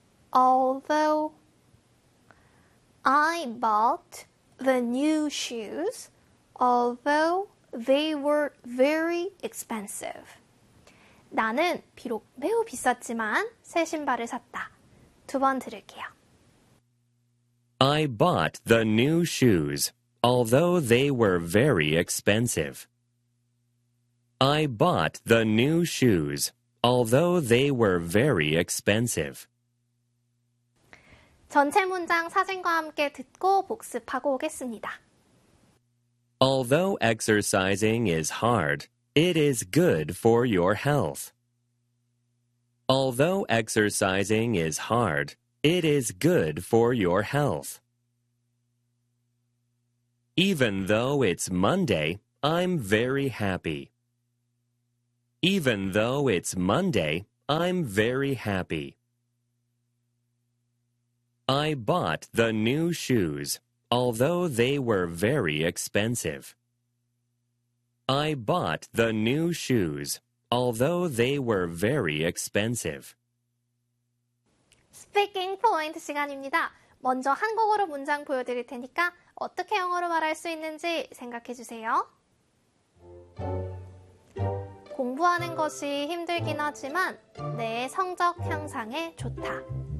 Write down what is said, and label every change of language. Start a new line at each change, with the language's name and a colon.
English: Although I bought the new shoes, although they were very expensive.
Korean: 나는 비록 매우 비쌌지만 새 신발을 샀다. 두 번 들을게요.
English: I bought the new shoes, although they were very expensive. I bought the new shoes, although they were very expensive.
Korean: 전체 문장 사진과 함께 듣고 복습하고 오겠습니다.
English: Although exercising is hard, it is good for your health. Although exercising is hard, it is good for your health. Even though it's Monday, I'm very happy. Even though it's Monday, I'm very happy. I bought the new shoes, although they were very expensive. I bought the new shoes, although they were very expensive. Speaking point
Korean: 시간입니다. 먼저 한국어로 문장 보여드릴 테니까 어떻게 영어로 말할 수 있는지 생각해 주세요. 공부하는 것이 힘들긴 하지만 내 성적 향상에 좋다.